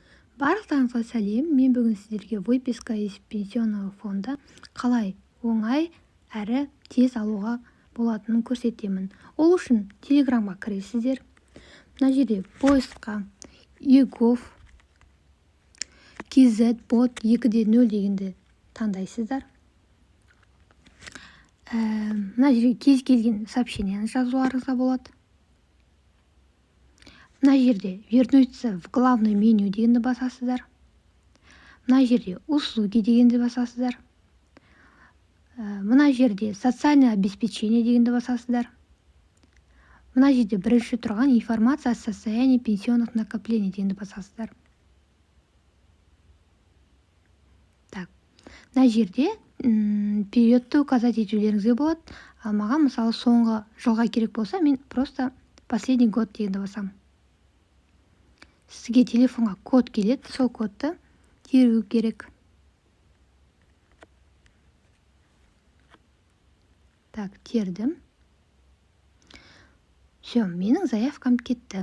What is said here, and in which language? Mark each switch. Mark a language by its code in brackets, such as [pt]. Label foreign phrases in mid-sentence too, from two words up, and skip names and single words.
[kk] Барлықтарыңызға сәлем. Мен бүгін сіздерге [ru] выписка из пенсионного фонда [kk] қалай оңай әрі тез алуға болатынын көрсетемін. Ол үшін телеграмға кіресіздер. Мына жерде поисқа егов kz-bot 2.0 дегенді таңдайсыздар. Мына жерге кез келген сообщениені жазуларыңызға болады. Мына жерде [ru] вернуться в главное меню [kk] дегенді басасыздар. Мына жерде услуги дегенді басасыздар. Мына жерде [ru] социальное обеспечение [kk] дегенді басасыздар. Мына жерде бірінші тұрған [ru] информация о состоянии пенсионных накоплений [kk] дегенді басасыздар. Так, мына жерде периодты указать етулеріңізге болады. Маған мысалы соңғы жылға керек болса, мен [ru] просто последний год [kk] дегенді басам. Сізге телефонға код келеді, сол кодты теру керек. Так, тердім. Все, менің заявкам кетті.